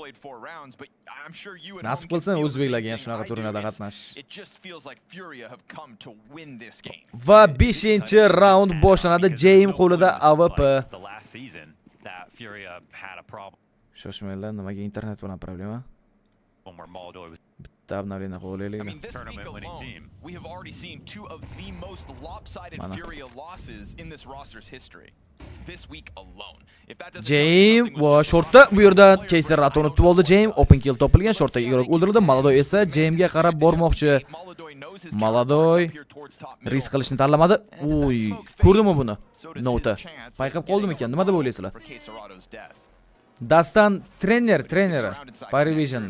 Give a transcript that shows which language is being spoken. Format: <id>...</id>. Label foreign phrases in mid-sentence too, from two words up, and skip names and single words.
<uz>Nasib qilsin o'zbeklarga ham shunaqa turnirda qatnashish. Va 5-raund boshlanadi. James qo'lida AWP. Shoshmanglar, nimaga internet bilan problema? Bitta obnovleniya qo'yaylik.</uz> <en>We have already seen two of the most lopsided Furia losses in this roster's history. This week alone.</en> <uz>James va shortda bu yerda Kayser Ratoni tutib oldi. James</uz> <en>open kill</en> <uz>topilgan, shortdagi ig'roq o'ldirildi. Malodoy esa Jamesga qarab bormoqchi. Malodoy risk qilishni tanlamadi. Ko'rdingmi buni? Nota. Payqab qoldimi ekan? Nima deb o'ylaysizlar? Dastan treneri Parivisionda.</uz>